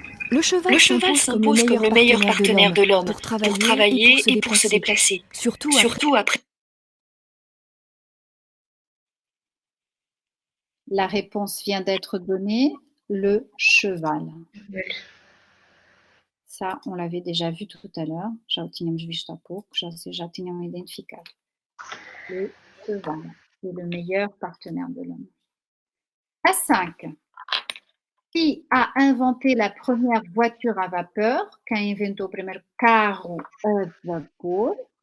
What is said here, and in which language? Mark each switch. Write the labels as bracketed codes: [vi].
[fr] Le cheval s'impose comme le meilleur partenaire de l'homme pour travailler et pour se déplacer, surtout après. La réponse vient d'être donnée, le cheval. Ça, on l'avait déjà vu tout à l'heure. [pt] Já o tínhamos visto há pouco, já tinham identificado. [fr] Le cheval est le meilleur partenaire de l'homme. À 5. Qui a inventé la première voiture à vapeur? [pt] Quem inventou o primeiro carro a vapor?